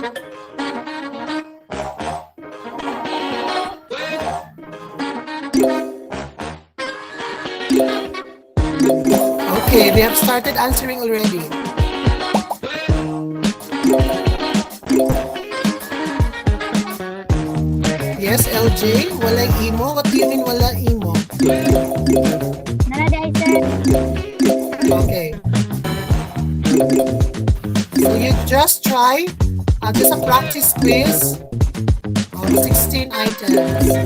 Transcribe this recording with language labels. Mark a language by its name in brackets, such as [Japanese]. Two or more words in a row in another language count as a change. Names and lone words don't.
[English] Okay, they have started answering already. Yes, [Hiligaynon] LJ, wala imo. [English] What do you mean [Hiligaynon] wala imo? Naladay, sir. [English] Okay. So you just try, just a practice quiz of 16 items.